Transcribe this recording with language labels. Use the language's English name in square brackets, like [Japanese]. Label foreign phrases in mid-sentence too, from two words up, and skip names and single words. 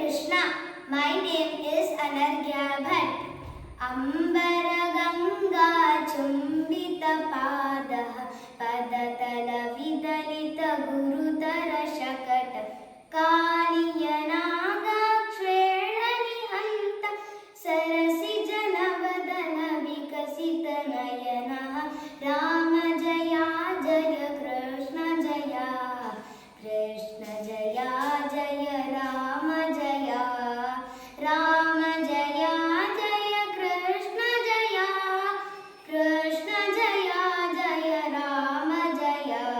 [Sanskrit] Krishna. [English] My name is Anargya Bhatt. [Sanskrit] अम्बरगङ्गा चुम्बित पादः पदतल विदलित गुरुदर शकट कालियनाग ಕ್ಷೇಳನಿ ಹಂತ ಸರಸಿ ಜನವದನ ವಿಕಸಿತ ನಯನ ರಾಮ ಜಯ ಜಯ ಕೃಷ್ಣ ಜಯ ಕೃಷ್ಣ ಜಯ ಜಯ ರಾಮ ಜಯ ರಾಮ ಜಯ ಜಯ ಕೃಷ್ಣ ಜಯ ಕೃಷ್ಣ ಜಯ ಜಯ ರಾಮ ಜಯ